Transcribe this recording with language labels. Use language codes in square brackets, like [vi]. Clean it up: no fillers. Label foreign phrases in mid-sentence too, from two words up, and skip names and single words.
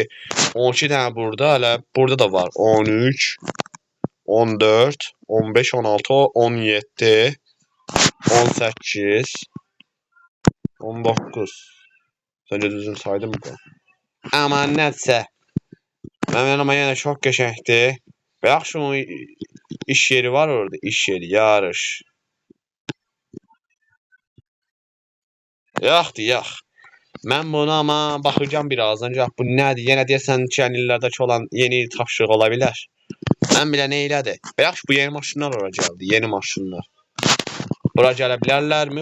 [tr] 12 tane burada. Hala burada da var. 13, 14, 15, 16, 17, 18, 19. Sence düzgün saydım mı? Aman neyse. Ama yine çok geçekti. Bak şu iş yeri var orada. İş yeri. Yarış. [az] Yox. Mən buna ama baxacağım biraz. Ancaq bu nədir? Yenə deyəsən keçən illərdəki olan yeni tapşırıq ola bilər. Mən bilə nə elədir? Yaxşı bu yeni maşınlar ora gəldi. Yeni maşınlar. Bura gələ bilərlərmi?